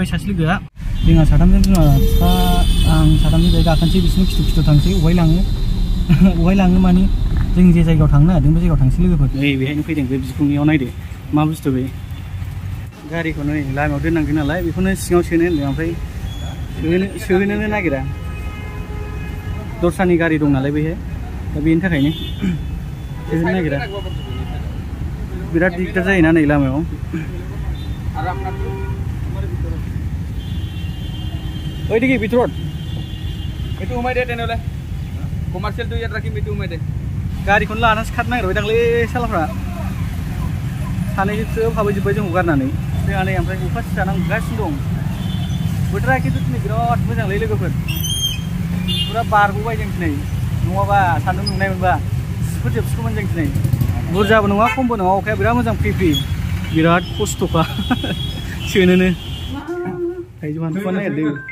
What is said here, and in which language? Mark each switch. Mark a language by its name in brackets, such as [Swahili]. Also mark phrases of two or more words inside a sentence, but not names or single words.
[Bodo] सासे लोगोआ जोंहा साथामजों बिमा बिफा आं साथामजों बेहाय गाखोनोसै बिसिनि खिथु थांसै अबेहाय लाङो माने जों जे जायगायाव थांनो नागिरदों बे जायगायाव थांसै लोगोफोर नै बेहायनो फैदों बे बिखुंनियाव नायदो मा बुस्थु बे गारिखौ नै लामायाव दोननांगोन नालाय बेखौनो सिङाव सोनो होनदों ओमफ्राय सोहोनोनो नागिरा दस्रानि गारि दं नालाय बेहाय दा बेनि थाखायनो सोहोनो नागिरा बिराद दिगदार जायोना नै लामायाव [Assamese] ओइ देखि भितৰত এইটো সোমাই দে তেনেহ'লে কমাৰ্চিয়েলটো ইয়াত ৰাখিম এইটো সোমাই দে [Bodo] गारिखौनो लानानैसो खारनो नागिरबाय दांलै सालाफ्रा सानैसो हाबैजोब्बाय जों हगारनानै जोंहा नै ओमफ्राय अखा सिजा नांगासिनो दं बोथोरा खिन्थु दिनै बिराद मोजांलै लोगोफोर पुरा बारग'बाय जों दिनै नङाबा सान्दुं दुंनायमोनबा सिफोरजोबसिगौमोन जों दिनै बुरजाबो नङा खमबो नङा अखाया बिराद मोजां फ्रि बिराद खस्थ'खा सोनोनो थाइजौ हानथुआ नागिरदों